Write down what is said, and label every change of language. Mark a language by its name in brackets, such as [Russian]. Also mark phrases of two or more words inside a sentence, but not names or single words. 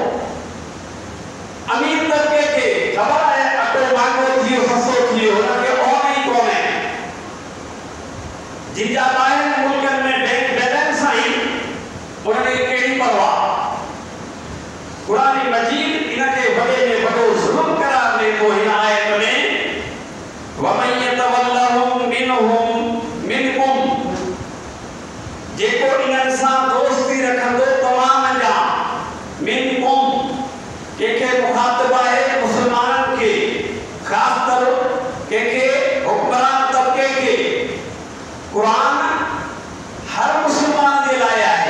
[Sindhi] अमीर तबके खे ख़बर आहे अटो महांगो थी वियो, सस्तो थी वियो, हुनखे ओन ई कोन्हे। जिनजा ॿाहिरि मुल्कनि में [English] bank balance [Sindhi] आहिनि उन्हनि खे कहिड़ी परवाह। क़ुरान मजीद इनखे वॾे में वॾो ज़ुल्म करार ॾे थो हिन आयत में, [Arabic] ومن يتولهم منكم, [Sindhi] जेको इन्हनि सां दोस्ती रखंदो तमाम जा, मिनकुम कंहिंखे मुखातिब आहे मुस्लमाननि खे, ख़ासि तर कंहिंखे हुक्मरान तबके खे। क़ुरान हर मुस्लमान जे लाइ आहे।